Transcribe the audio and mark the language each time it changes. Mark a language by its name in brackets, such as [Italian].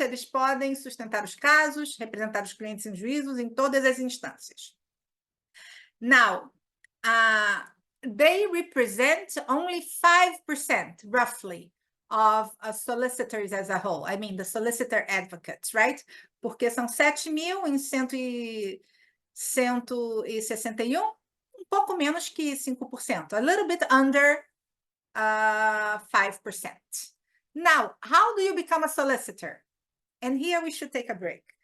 [Portuguese] Eles podem sustentar os casos, representar os clientes em juízos em todas as instâncias. [English] Now, they represent only 5%, roughly, of solicitors as a whole. I mean, the solicitor advocates, right? [Portuguese] Porque são 7.000 em 161, pouco menos que 5%, [English] a little bit under 5%. Now, how do you become a solicitor? And here we should take a break.